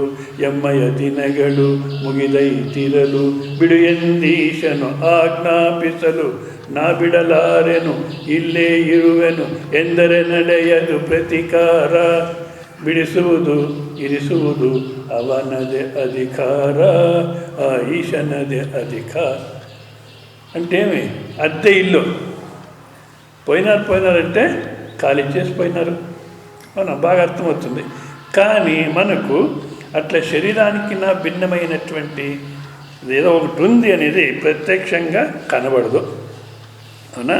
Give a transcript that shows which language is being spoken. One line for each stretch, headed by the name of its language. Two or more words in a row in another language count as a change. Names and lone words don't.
Kannada: ಎಮ್ಮಯ ದಿನಗಳು ಮುಗಿದೈತಿರಲು ಬಿಡು ಎಂದೀಶನು ಆಜ್ಞಾಪಿಸಲು, ನಾ ಬಿಡಲಾರೆನು ಇಲ್ಲೇ ಇರುವೆನು ಎಂದರೆ ನಡೆಯದು ಪ್ರತಿಕಾರ. ಬಿಡಿಸುವುದು ಇರಿಸುವುದು ಅವನದೇ ಅಧಿಕಾರ, ಆ ಈಶನದೇ ಅಧಿಕಾರ.
Telugu: అంటే ఏమి? అద్దె ఇల్లు. పోయినారంటే ఖాళీ చేసిపోయినారు. అవునా? బాగా అర్థమవుతుంది. కానీ మనకు అట్లా శరీరానికి నా భిన్నమైనటువంటి ఏదో ఒకటి ఉంది అనేది ప్రత్యక్షంగా కనబడదు, అవునా?